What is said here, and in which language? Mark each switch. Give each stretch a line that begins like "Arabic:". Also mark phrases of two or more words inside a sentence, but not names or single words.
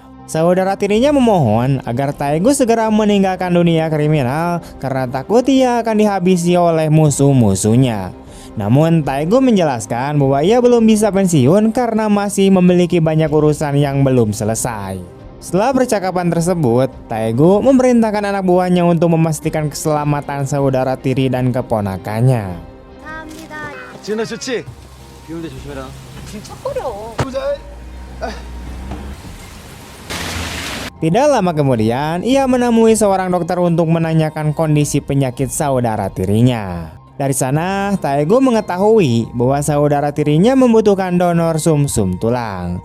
Indonesian: Saudara tirinya memohon agar Taegu segera meninggalkan dunia kriminal karena takut ia akan dihabisi oleh musuh-musuhnya. Namun Taegu menjelaskan bahwa ia belum bisa pensiun karena masih memiliki banyak urusan yang belum selesai. Setelah percakapan tersebut, Taegu memerintahkan anak buahnya untuk memastikan keselamatan saudara tiri dan keponakannya.
Korean: 지은아 좋지? 비 올 때 조심해라. 진짜 어려워.
Indonesian: Tidak lama kemudian, ia menemui seorang dokter untuk menanyakan kondisi penyakit saudara tirinya. Dari sana, Taegu mengetahui bahwa saudara tirinya membutuhkan donor sumsum tulang.